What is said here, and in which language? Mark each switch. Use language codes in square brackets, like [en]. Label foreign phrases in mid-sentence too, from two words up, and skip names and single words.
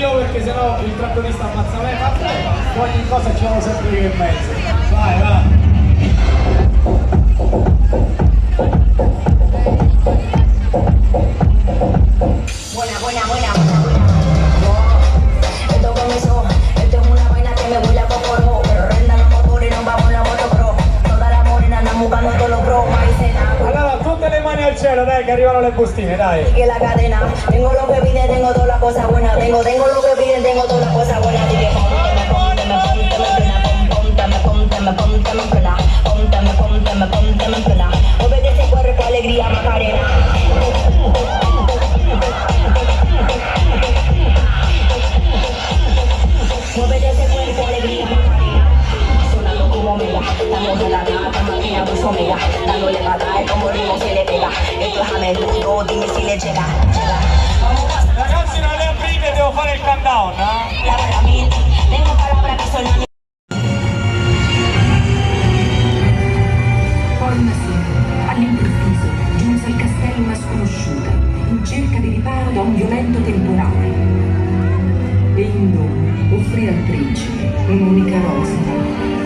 [it] perché sennò il trattorista ammazza me, ma ogni cosa ci vanno sempre io in mezzo. Vai, vai. [es] Buena, buena, buena, buena, buena. Esto comenzó, esto es una vaina que me huele a cocoró. Pero rendan los motores, nos vamos la moto pro. Todas las morenas andan buscando todos los pro. [it] Allora, tutte le mani al cielo, dai, che arrivano le bustine, dai. [es] Que la cadena, tengo lo que piden, tengo todas las cosas buenas. Tengo lo que piden, tengo todas las cosas buenas. Así que obedece cuerpo, alegría, Macarena. Obedece cuerpo, alegría, Macarena. Sonando como mega, estamos de la gata, máquina pues omega. Dándole batalla como ritmo se le pega. Esto es a menudo, dime si le llega. [it] Ragazzi, non le aprite, devo fare il countdown, eh? [es] Tengo palabras que son [it] Poi una sera, all'improvviso, giunse al castello una sconosciuta, in cerca di riparo da un violento temporale. E in dono offrì al principe un'unica rosa.